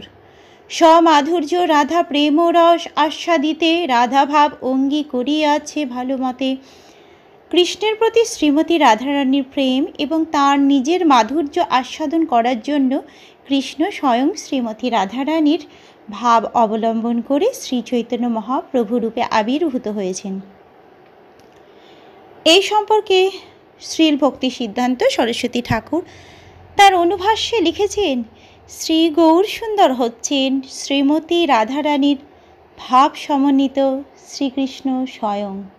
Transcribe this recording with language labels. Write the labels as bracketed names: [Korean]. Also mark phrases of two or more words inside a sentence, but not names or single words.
[Bangla] সমাধুর্য রাধা প্রেম রস আস্বাদিতে রাধা ভাব অঙ্গী করিয়াছে ভালো মতে। কৃষ্ণের প্রতি শ্রীমতী রাধারানীর প্রেম এবং তার নিজের মাধুর্য আস্বাদন করার জন্য কৃষ্ণ স্বয়ং শ্রীমতী রাধারানীর ভাব অবলম্বন করে শ্রী চৈতন্য মহাপ্রভু রূপে আবির্ভূত হয়েছেন। এই সম্পর্কে শ্রীল ভক্তি সিদ্ধান্ত সরস্বতী ঠাকুর তার অনুভাষ্যে লিখেছেন, শ্রী গৌর সুন্দর হচ্ছেন শ্রীমতী রাধারানীর ভাব সমন্বিত শ্রীকৃষ্ণ স্বয়ং।